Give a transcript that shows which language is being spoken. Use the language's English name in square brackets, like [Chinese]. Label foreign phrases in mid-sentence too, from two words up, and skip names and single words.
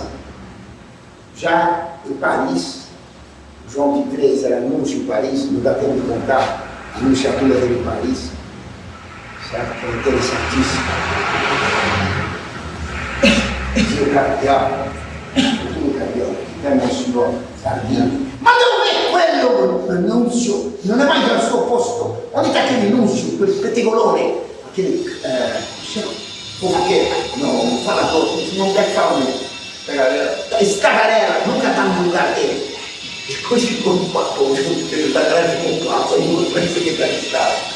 [Portuguese] Já em Paris, João XXIII era anúncio em Paris, não dá tempo de contar a anunciatura dele em Paris, certo? Que é interessantíssimo. Dizia o cardeal, que é meu senhor Sardinha, [Italian] ma dove è quello annuncio? Non è mai al suo posto. [Portuguese] Onde está aquele anúncio, [Italian] quel pettegolone, [Portuguese] aquele fofoqueiro, não fala todo, não deve falar mesmo. Esse tagarela nunca está no lugar dele. Depois ficou no papo, o tagarela ficou no papo, aí o outro secretário de Estado.